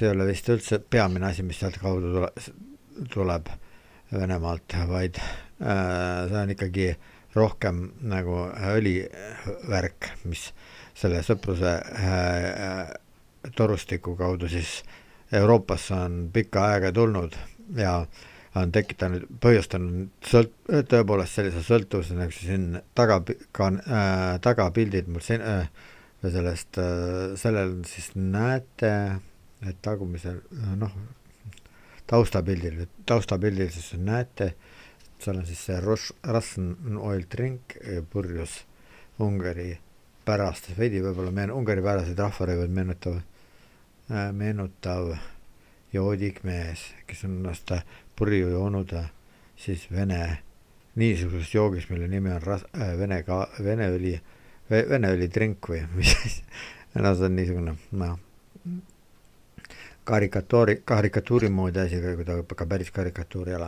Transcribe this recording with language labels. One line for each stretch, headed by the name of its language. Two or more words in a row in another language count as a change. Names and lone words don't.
Estonian: ei ole vist üldse peamine asi, mis sealt kaudu tuleb Venemaalt, vaid see on ikkagi rohkem nagu õlivärk, mis selle sõpruse torustiku kaudu siis Euroopasse on pikka aega tulnud ja on põhjustanud tõepoolest sellise sõltuvuse, nagu siin tagapildid mul sellel siis näete, et tagumisel taustapildil siis näete, seal on siis see Russian
English: oil drink
Estonian: purjus Ungari pärast, veidi võib-olla Ungari päraseid rahvarõivad meenutav joodik mees, kes on ennast purju joonud siis niisuguses joogis, mille nimi on Vene õli drink või mis see on niisugune karikatuuri moodi asi, kui ta ka päris karikatuur ei ole.